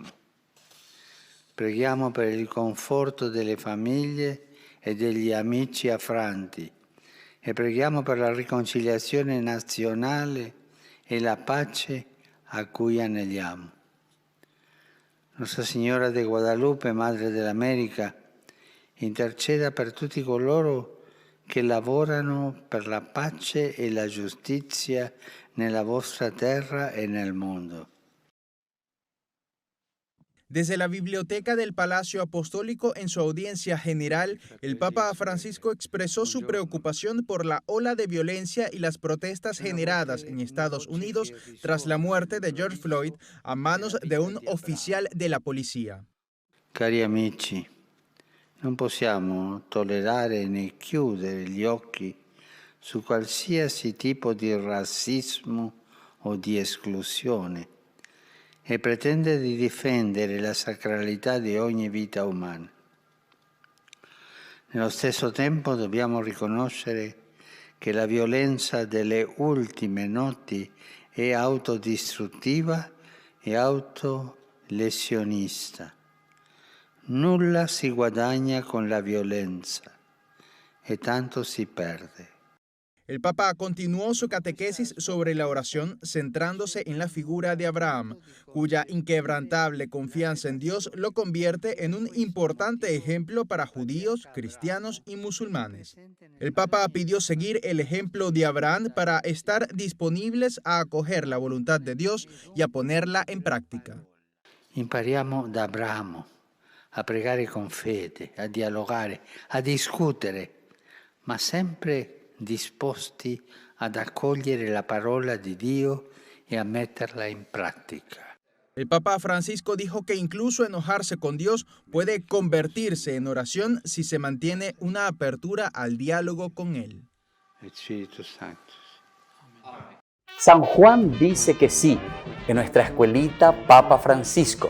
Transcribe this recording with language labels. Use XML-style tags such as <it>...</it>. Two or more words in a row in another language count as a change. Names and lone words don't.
<it>Preghiamo per il conforto delle famiglie e degli amici affranti e preghiamo per la riconciliazione nazionale e la pace a cui aneliamo. Nostra Signora de Guadalupe, Madre dell'America, interceda per tutti coloro che lavorano per la pace e la giustizia nella vostra terra e nel mondo.</it> <es>Desde la Biblioteca del Palacio Apostólico, en su audiencia general, el Papa Francisco expresó su preocupación por la ola de violencia y las protestas generadas en Estados Unidos tras la muerte de George Floyd a manos de un oficial de la policía.</es> <it>Cari amici, Non possiamo tollerare né chiudere gli occhi su qualsiasi tipo di razzismo o di esclusione e pretende di difendere la sacralità di ogni vita umana. Nello stesso tempo dobbiamo riconoscere che la violenza delle ultime notti è autodistruttiva e autolesionista. Nulla si guadagna con la violenza e tanto si perde.</it> <es>El Papa continuó su catequesis sobre la oración centrándose en la figura de Abraham, cuya inquebrantable confianza en Dios lo convierte en un importante ejemplo para judíos, cristianos y musulmanes. El Papa pidió seguir el ejemplo de Abraham para estar disponibles a acoger la voluntad de Dios y a ponerla en práctica.</es> <it>Impariamo da Abramo a pregare con fede, a dialogare, a discutere, ma sempre disposti ad accogliere la parola di Dio e a metterla in pratica.</it> <es>El Papa Francisco dijo que incluso enojarse con Dios puede convertirse en oración si se mantiene una apertura al diálogo con Él. Espíritu Santo. San Juan dice que sí, en nuestra escuelita Papa Francisco.</es>